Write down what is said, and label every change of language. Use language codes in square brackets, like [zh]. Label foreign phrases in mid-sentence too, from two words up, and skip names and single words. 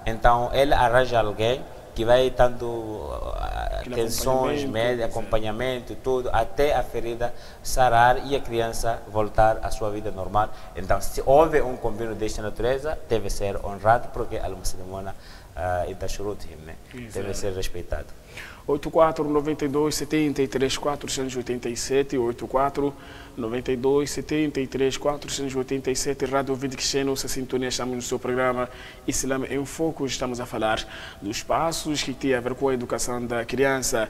[pt] Então ele arranja alguém que vai dando atenções, acompanhamento, tudo, até a ferida sarar e a criança voltar à sua vida normal. Então, se houve um convênio desta natureza, deve ser honrado, porque [ar] المسلمون عند شروطهم, [pt] deve ser respeitado. 84 92 73 487, 84 92 73 487. Rádio Ouvinte Cristiano, nossa sintonia, estamos no seu programa Islam em Foco. Estamos a falar dos passos que têm a ver com a educação da criança.